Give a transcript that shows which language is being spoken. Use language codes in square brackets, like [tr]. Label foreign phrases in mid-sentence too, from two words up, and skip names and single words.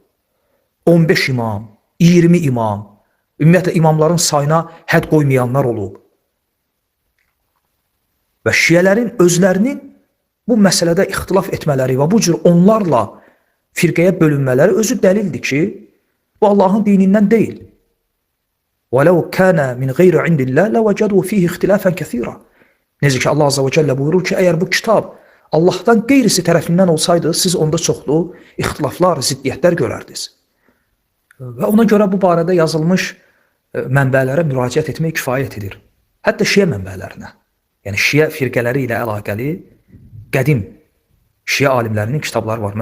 [az] 15 imam, 20 imam, ümumiyyətlə, imamların sayına hədd qoymayanlar olub. Və Şiələrin özlərinin bu məsələdə ixtilaf etmələri və bu cür onlarla firqəyə bölünmələri özü dəlildir ki, bu Allahın dinindən deyil. [ar] وَلَوْ كَانَ مِنْ غَيْرِ عِنْدِ اللّٰهِ لَوَجَدُوا فِيهِ اخْتِلَافًا كَثِيرًا. [az] Necə ki, Allah Azze və Cəllə buyurur ki, əgər bu kitab Allahdan qeyrisi tərəfindən olsaydı, siz onda çoxlu ixtilaflar, ziddiyyətlər görərdiniz. Və ona görə bu barədə yazılmış mənbələrə müraciət etmək kifayət edir. Hətta Şiə mənbələrinə, yəni Şiə firqələri ilə əlaqəli qədim Şiə alimlərinin kitabları var.